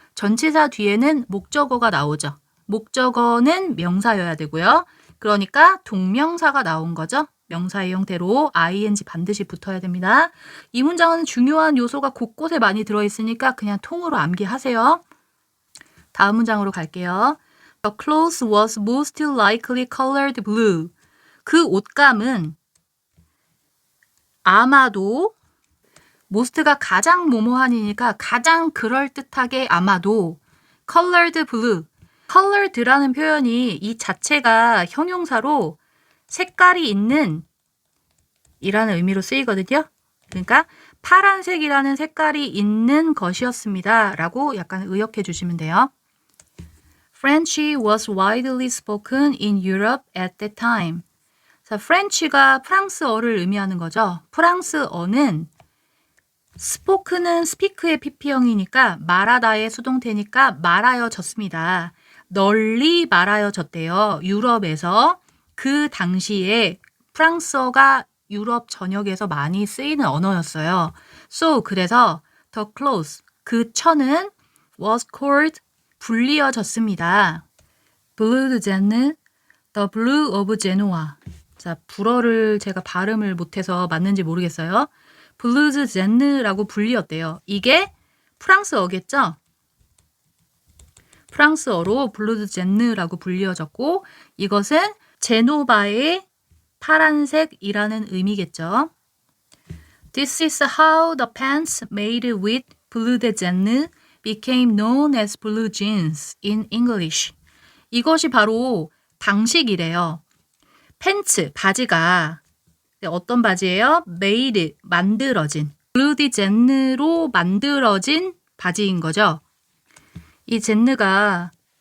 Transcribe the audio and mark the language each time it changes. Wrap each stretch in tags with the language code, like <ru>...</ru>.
<ko>전치사 뒤에는 목적어가 나오죠. 목적어는 명사여야 되고요. 그러니까 동명사가 나온 거죠. 명사의 형태로 ing 반드시 붙어야 됩니다. 이 문장은 중요한 요소가 곳곳에 많이 들어있으니까 그냥 통으로 암기하세요. 다음 문장으로 갈게요.</ko> <en>The cloth was most likely colored blue.</en> <ko>그 옷감은 아마도 most가 가장 뭐뭐하니까 가장 그럴듯하게 아마도</ko> <en>colored blue.</en> <ko>colored라는 표현이 이 자체가 형용사로 색깔이 있는 이라는 의미로 쓰이거든요. 그러니까 파란색이라는 색깔이 있는 것이었습니다. 라고 약간 의역해 주시면 돼요.</ko> <en>French was widely spoken in Europe at that time.</en> <ko>자, French가 프랑스어를 의미하는 거죠. 프랑스어는 spoken은 speak의 pp형이니까 말하다의 수동태니까 말하여졌습니다. 널리 말하여졌대요. 유럽에서. 그 당시에 프랑스어가 유럽 전역에서 많이 쓰이는 언어였어요.</ko> <en>So,</en> <ko>그래서</ko> <en>the cloth,</en> <ko>그 천은</ko> <en>was called,</en> <ko>불리어졌습니다.</ko> <en>Blue de Gênes, the blue of Genoa.</en> <ko>자, 불어를 제가 발음을 못해서 맞는지 모르겠어요. Blue de Genes라고 불리었대요. 이게 프랑스어겠죠? 프랑스어로 Blue de Genes라고 불리어졌고 이것은 제노바의 파란색이라는 의미겠죠.</ko> <en>This is how the pants made with blue de Genes became known as blue jeans in English.</en> <ko>이것이 바로 방식이래요. 팬츠, 바지가 어떤 바지예요? made, 만들어진. blue de Genes로 만들어진 바지인 거죠. 이 제느가</ko>